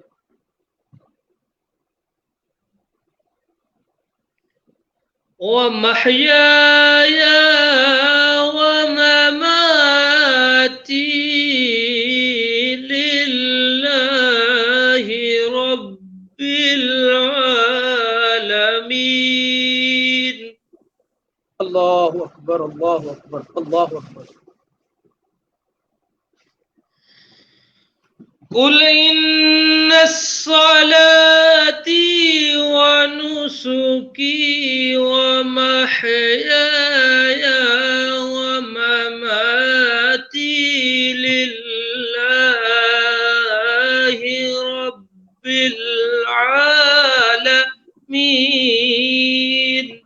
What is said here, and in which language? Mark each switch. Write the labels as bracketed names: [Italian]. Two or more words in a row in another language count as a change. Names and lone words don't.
[Arabic] ومحياي ومماتي لله رب العالمين۔ اللہ اکبر، اللہ اکبر، اللہ اکبر۔ قل إن صلاتي ونسكي ومحياي ومماتي لله رب العالمين۔